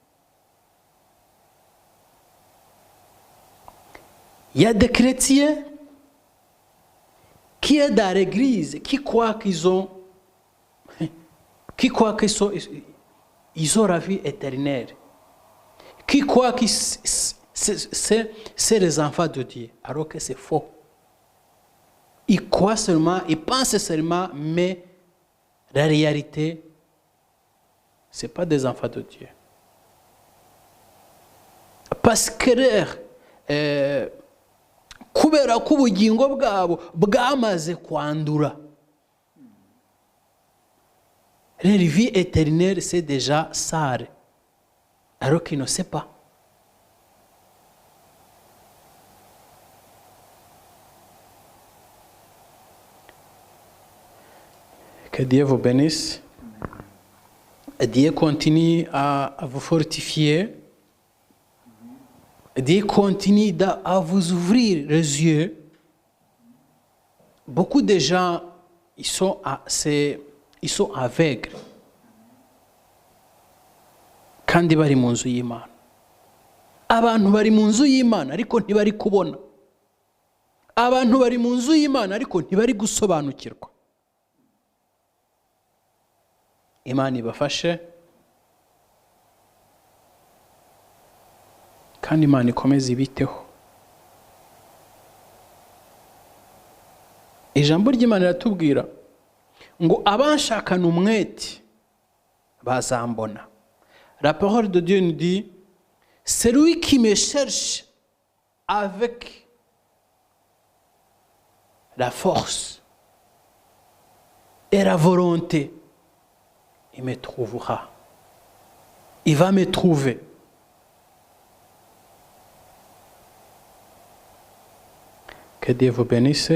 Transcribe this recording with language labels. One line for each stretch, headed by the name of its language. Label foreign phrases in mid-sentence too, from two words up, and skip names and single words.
French: Il y a des chrétiens qui sont dans l'église, qui croient qu'ils ont la vie éternelle, qui croient que c'est les enfants de Dieu, alors que c'est faux. Ils croient seulement, ils pensent seulement, mais la réalité, ce n'est pas des enfants de Dieu. Parce que
Kinyarwanda: kubera ko ubugingo bwabo bwamaze kwandura.
French: La vie éternelle, c'est déjà sale, alors qu'il ne sait pas. Que Dieu vous bénisse. Dieu continue à vous fortifier. Dieu continue à vous ouvrir les yeux. Beaucoup de gens, ils sont aveugles
Kinyarwanda: kandi bari mu nzu y'Imana. Abantu bari mu nzu y'Imana ariko ntibari kubona. Abantu bari mu nzu y'Imana ariko ntibari gusobanukirwa. Imana ibafashe kandi Imana ikomeze ibiteho. Ijambo ry'Imana riratubwira ngo abanshakana umwete bazambona.
French: La parole de Dieu nous dit, celui qui me cherche avec la force et la volonté, il me trouvera. Il va me trouver. Que Dieu vous bénisse.